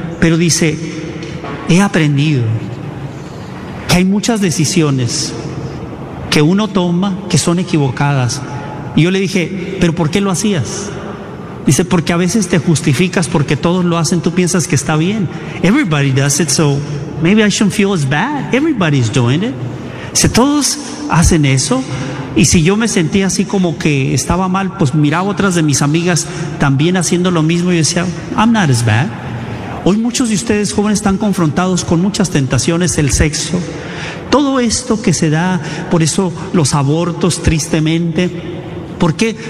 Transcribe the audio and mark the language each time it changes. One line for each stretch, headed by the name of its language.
Spanish: Pero dice, he aprendido que hay muchas decisiones que uno toma que son equivocadas. Y yo le dije, ¿pero por qué lo hacías? Dice, porque a veces te justificas porque todos lo hacen. Tú piensas que está bien.
English: Everybody does it, so maybe I shouldn't feel as bad. Everybody's doing it.
Spanish: Dice, todos hacen eso. Y si yo me sentía así como que estaba mal, pues miraba otras de mis amigas también haciendo lo mismo y decía,
English: I'm not as bad.
Spanish: Hoy muchos de ustedes jóvenes están confrontados con muchas tentaciones, el sexo, todo esto que se da, por eso los abortos tristemente. ¿Por qué?